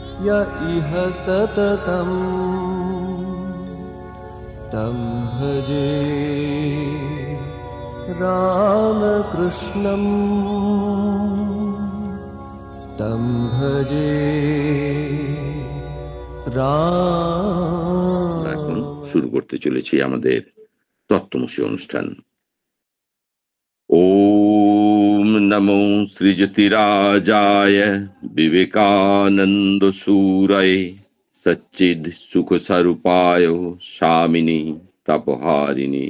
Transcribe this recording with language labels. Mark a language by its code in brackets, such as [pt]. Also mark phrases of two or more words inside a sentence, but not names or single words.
[sa] य इह सततं तं भजे रामकृष्णं तं भजे [bn] এখন শুরু করতে চলেছি আমাদের তত্ত্বমসী অনুষ্ঠান। [sa] ওম নমো শ্রীযতিরাজায় বিবেকানন্দ সুরায় সচ্চিদ সুখ স্বরূপায় স্বামিনী তাপহারিণী।